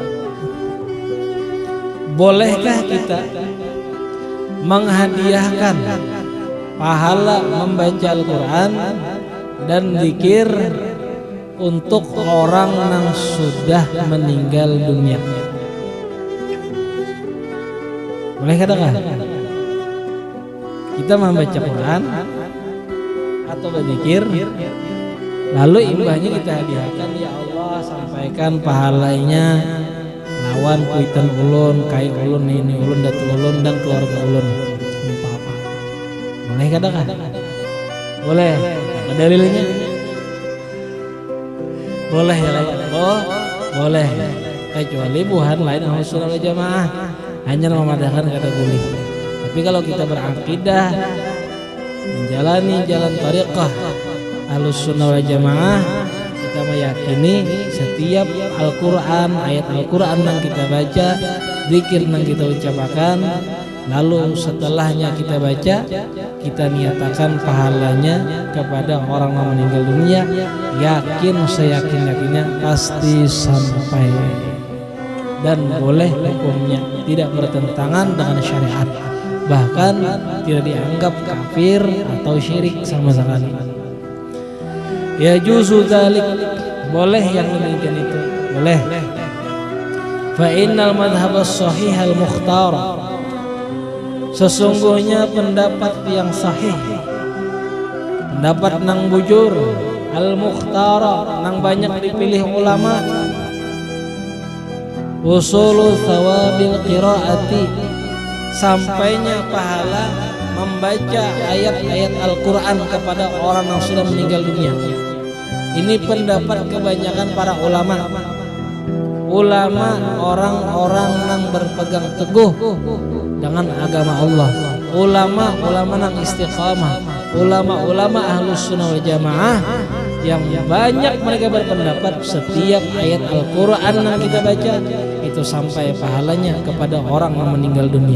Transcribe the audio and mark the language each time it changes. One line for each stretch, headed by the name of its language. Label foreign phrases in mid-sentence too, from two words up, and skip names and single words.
Indonesian: Bolehkah kita menghadiahkan pahala membaca Al-Quran dan zikir untuk orang yang sudah meninggal dunia? Boleh katakan kita membaca Quran atau berzikir, lalu imbahnya kita hadiahkan,
Banjar: ya Allah sampaikan pahalanya lawan kuitan ulun, kai ulun, ini ulun, datu ulun, dan keluarga ulun.
Indonesian: Apa-apa. Boleh katakan? Boleh. Ada dalilnya? Boleh ya lah. Oh, boleh. Kecuali buhan lain Ahlus Sunnah wal Jamaah hanya memadahkan kata boleh. Tapi kalau kita berakidah menjalani jalan tariqah Ahlus Sunnah wal Jamaah, kita meyakini setiap Al-Quran, ayat Al-Quran yang kita baca, zikir yang kita ucapkan, lalu setelahnya kita baca, kita niatakan pahalanya kepada orang yang meninggal dunia, yakin seyakin-yakinnya pasti sampai dan boleh hukumnya, tidak bertentangan dengan syariat, bahkan tidak dianggap kafir atau syirik sama sekali.
Arabic: يجوز ذلك,
Indonesian: boleh yang demikian itu, boleh.
Arabic: فإن المذهب الصحيح المختار,
Indonesian: sesungguhnya pendapat yang sahih, pendapat nang bujur, al-mukhtar nang banyak dipilih ulama,
Arabic: وصول ثواب القراءة,
Indonesian: sampainya pahala membaca ayat-ayat Al-Quran kepada orang yang sudah meninggal dunia. Ini pendapat kebanyakan para ulama, orang-orang yang berpegang teguh dengan agama Allah, ulama yang istiqamah, ulama Ahlus Sunnah wal Jamaah yang banyak mereka berpendapat setiap ayat Al-Quran yang kita baca itu sampai pahalanya kepada orang yang meninggal dunia.